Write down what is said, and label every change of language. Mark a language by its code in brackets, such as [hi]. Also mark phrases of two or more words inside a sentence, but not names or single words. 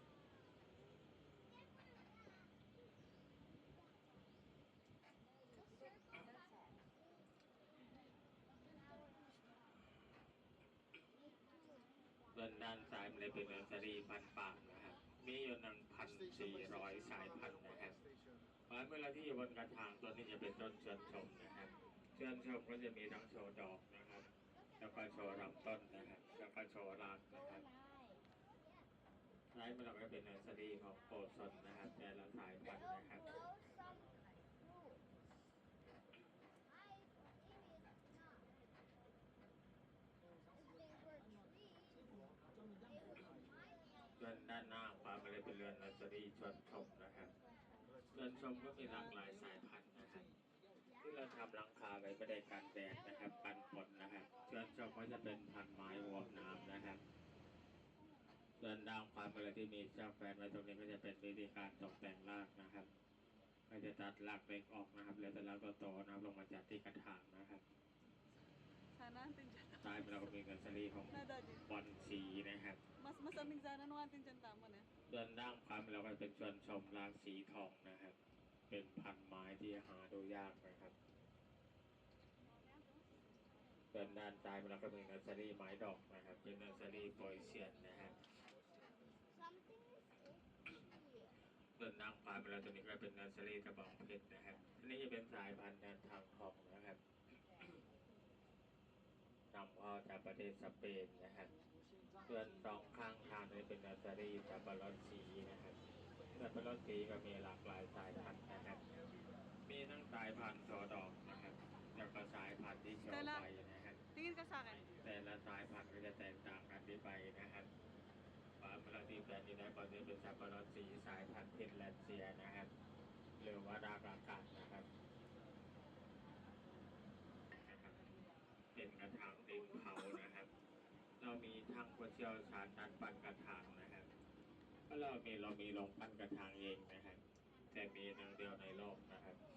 [th] ส่วนด้านซ้ายมันเลยเป็นเนอร์เซอรี่พันธุ์ปาล์มนะครับ มีอยู่1,400 สายพันธุ์นะครับเพราะเวลาที่อยู่บนกระถางต้นนี้จะเป็นต้นเชิญชมนะครับ เชิญชมก็จะมีทั้งโชว์ดอกนะครับ แล้วก็โชว์ลำต้นนะครับ แล้วก็โชว์รากนะครับ [en] Nice. [th] ท้ายมันเราก็เป็นเนอร์เซอรี่ของโปรซนนะครับแต่ละสายพันธุ์ [en] It'll [th] นะครับ [en] grow some fruits. Maybe it's not. If they were trees, they would might [th] ส่วนด้านหน้าความมันเลยเป็นเรือนเนอร์เซอรี่ชวนชมนะครับชวนชมก็มีหลากหลายสายพันธุ์นะครับ ที่เราทำหลังคาไว้ไม่ได้กันแดดนะครับกันฝนนะครับชวนชมก็จะเป็นพันธุ์ไม้หัวน้ำนะครับ ส่วนด้านความเป็นอะไรที่มีช่างแฟนไว้ตรงนี้ก็จะเป็นวิธีการตกแต่งรากนะครับก็จะตัดรากเล็กออกนะครับแล้วแต่แล้วก็โตนะครับลงมาจัดที่กระถางนะครับ [tl] Sana antin dyan. [th] ใต้เราก็มีเนอร์เซอรี่ของ [tl] Na daddy. [th] บอนสีนะครับ [tl] Mas aming sana nung antin dyan tama na. [th] ส่วนด้านความเป็นเราก็เป็นชวนชมรากสีทองนะครับ เป็นพันธุ์ไม้ที่หาดูยากนะครับส่วนด้านซ้ายเราก็มีเนอร์เซอรี่ไม้ดอกนะครับ เป็นเนอร์เซอรี่โปรยเซียนนะครับ [en] something is itchy. [th] ส่วนนางฟ้าเวลาตัวนี้ก็เป็นเนอร์เซอรี่กระบองเพชรนะครับอันนี้จะเป็นสายพันธุ์แดนทางทองนะครับนำเข้าจากประเทศสเปนนะครับส่วนสองข้างทางนี้เป็นเนอร์เซอรี่สับปะรดสีนะครับสับปะรดสีก็มีหลากหลายสายพันธุ์นะครับ มีทั้งสายพันธุ์โชว์ดอกนะครับแล้วก็สายพันธุ์ที่โชว์ใบนะครับ [tl] Tingin ka sa akin. [th] แต่ละสายพันธุ์ก็จะแตกต่างกันที่ใบนะครับความปกติแปลนี้ได้ก็จะเป็นสับปะรดสีสายพันธุ์ฟินแลนเซียนะครับ หรือว่าดากากัดนะครับ เป็นกระถางดินเผานะครับ เรามีทั้งผู้เชี่ยวชาญด้านปั้นกระถางนะครับก็เรามีโรงปั้นกระถางเองนะครับ แต่มีหนึ่งเดียวในโลกนะครับ